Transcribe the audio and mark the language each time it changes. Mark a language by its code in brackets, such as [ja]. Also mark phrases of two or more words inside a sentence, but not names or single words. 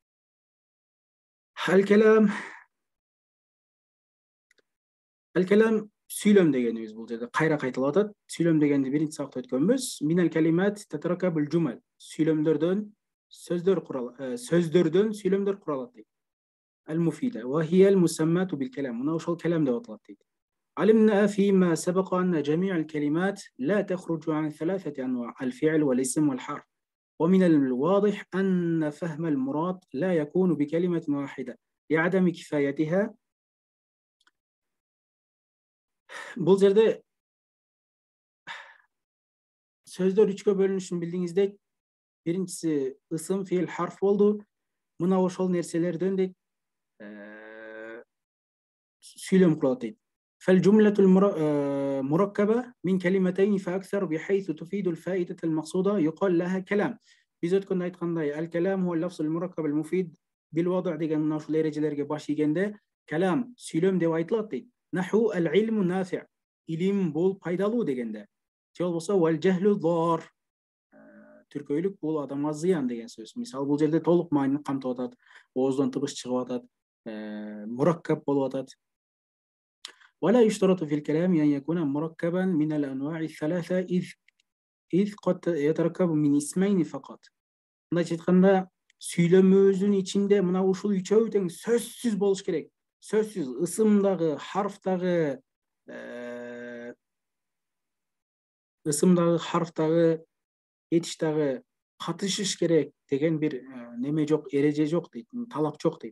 [ky] Ал-калам сүйлөм дегенибиз бул жерде кайра кайталап атат. Сүйлөм дегенди биринчи сабакта өткөнбүз. [ar] من الكلمات تتركب الجمل. [ky] Сүйлөмдөрдөн сөздөрдөн сүйлөмдөр куралат дейт. [ar] المفيدة وهي المسماة بالكلام. [ky] Мына ошол калам деп аталат дейт. [ar] علمنا فيما سبق أن جميع الكلمات لا تخرج عن 3 أنواع الفعل والاسم والحرف ومن الواضح أن فهم المراد لا يكون بكلمة واحدة لعدم كفايتها. [ky] Бул жерде сөздөр 3кө бөлүнүшүн билдиңиздей. Биринчиси ысым, фейл, харф болду. Мына ошол нерселерден дейт сүйлөм куралат дейт. [ar] فالجملة المركبة من كلمتين فأكثر بحيث تفيد الفائدة المقصودة يقال لها كلام. [ky] Биз өткөндө айткандай, [ar] الكلام هو اللفظ المركب المفيد بالوضع' [ky] деген мына ушул эрежелерге баш ийгенде калам сүйлөм деп айтылат дейт. [ar] نحو العلم نافع'. [ky] Илим бул пайдалуу дегенде. Же болбосо [ar] والجهل ضار. [ky] Түркөйлүк бул адамга зыян деген сөз. Мисалы бул жерде толук маанини камтып атат, ооздон тыбыш чыгып атат, мураккаб болуп атат. [ar] ولا يشترط في الكلام أن يكون مركبا من الأنواع الثلاثة إذ قد يتركب من اسمين فقط. [ky] Значит, кандай сүйлөмөбүздүн ичинде мына ушул үчөө тең сөзсүз болуш керек. Сөзсүз ысымдагы, харфтагы, этиштагы катышыш керек деген бир неме жок, эреже жок дейт, талап жок дейт.